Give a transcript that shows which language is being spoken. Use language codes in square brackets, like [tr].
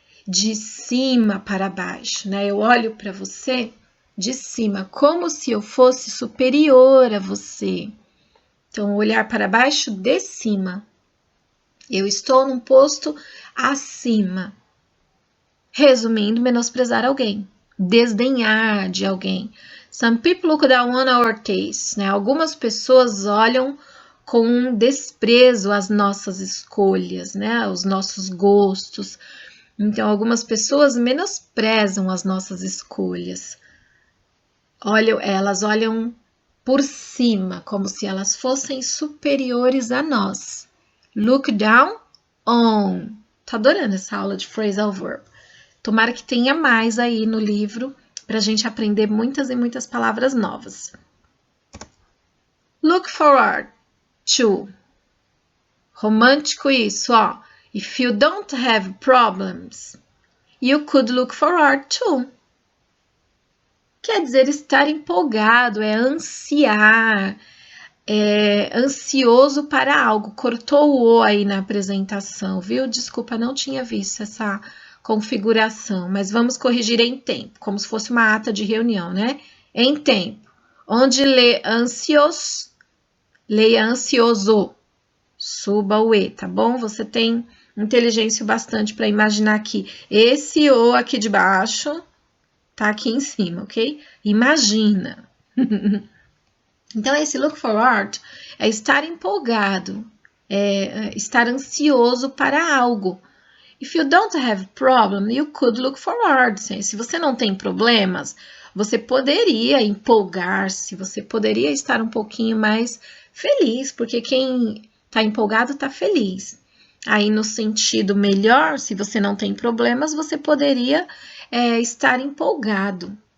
[pt] de cima para baixo, né? Eu olho para você de cima, como se eu fosse superior a você. Então, olhar para baixo de cima. Eu estou num posto acima. Resumindo, menosprezar alguém, desdenhar de alguém. [en] Some people look down on our tastes, né? [pt] Algumas pessoas olham com desprezo as nossas escolhas, né? Os nossos gostos. Então, algumas pessoas menosprezam as nossas escolhas. Elas olham por cima, como se elas fossem superiores a nós. [en] Look down on. [pt] Tô adorando essa aula de phrasal verb. Tomara que tenha mais aí no livro para a gente aprender muitas e muitas palavras novas. [en] Look forward to. [pt] Romântico isso, ó. [en] If you don't have problems, you could look forward to. [pt] Quer dizer estar empolgado, é ansiar, é ansioso para algo. Cortou o O aí na apresentação, viu? Desculpa, não tinha visto essa configuração, mas vamos corrigir em tempo, como se fosse uma ata de reunião, né? Em tempo. Onde lê ansios, leia ansioso. Suba o E, tá bom? Você tem inteligência bastante para imaginar que esse O aqui de baixo tá aqui em cima, ok? Imagina. Então, esse look forward é estar empolgado, é estar ansioso para algo. [en] If you don't have problem, you could look forward. [pt] Se você não tem problemas, você poderia empolgar-se, você poderia estar um pouquinho mais feliz, porque quem está empolgado está feliz. Aí, no sentido melhor, se você não tem problemas, você poderia estar empolgado.